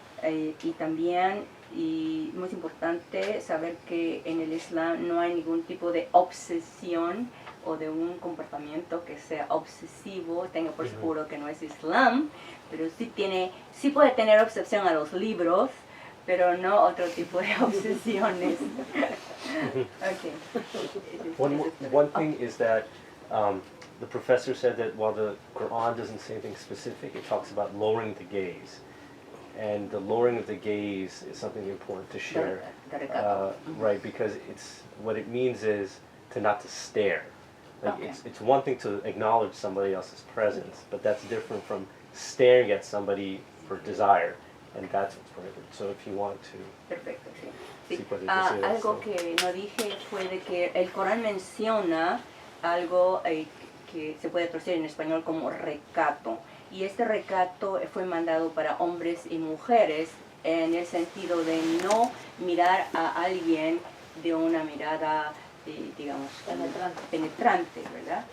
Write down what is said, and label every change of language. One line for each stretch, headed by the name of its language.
Spanish: Y también, y muy importante, saber que en el Islam no hay ningún tipo de obsesión o de un comportamiento que sea obsesivo. Tenga por seguro que no es Islam, pero sí puede tener obsesión a los libros, pero no otro tipo de obsesiones.
English: Okay. One thing is that the professor said that while the Quran doesn't say anything specific, it talks about lowering the gaze. And the lowering of the gaze is something important to share, right? Because what it means is not to stare. Like Okay. it's one thing to acknowledge somebody else's presence, but that's different from staring at somebody for desire, and that's what's prohibited. So if you want to,
Spanish: Perfecto, sí. Sí, Sí. puedes decir Algo que no dije fue de que el Corán menciona algo que se puede traducir en español como recato. Y este recato fue mandado para hombres y mujeres en el sentido de no mirar a alguien de una mirada, digamos, penetrante, ¿verdad?